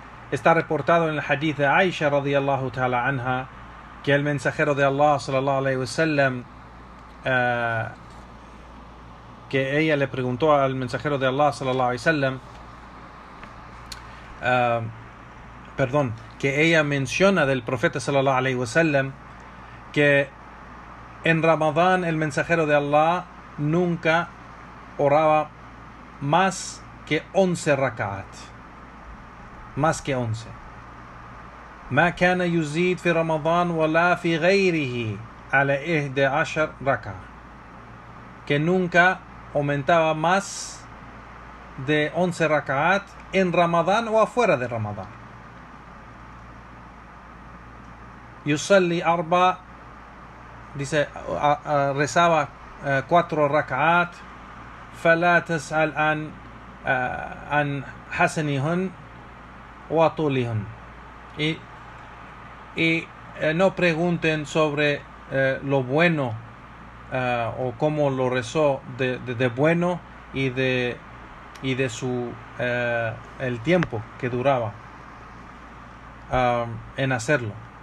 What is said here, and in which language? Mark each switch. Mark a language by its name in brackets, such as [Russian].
[Spanish] Está reportado en el hadith de Aisha radiyallahu ta'ala anha que el mensajero de Allah sallallahu alayhi wa sallam, que ella le preguntó al mensajero de Allah sallallahu alayhi wa sallam, que ella menciona del profeta sallallahu alayhi wa sallam que en Ramadán el mensajero de Allah nunca oraba más que 11 raka'at. Más que 11. [Arabic] ما كان يزيد في رمضان ولا في غيره على 11 ركعة. [Spanish] Que nunca aumentaba más de 11 raka'at en Ramadán o afuera de Ramadán. [Arabic] يصلي 4 [Spanish] dice, rezaba 4 rak'at, [Arabic] فلا تسأل عن حسنهن وطولهن, [Spanish] y no pregunten sobre lo bueno o cómo lo rezó de bueno y de su el tiempo que duraba en hacerlo.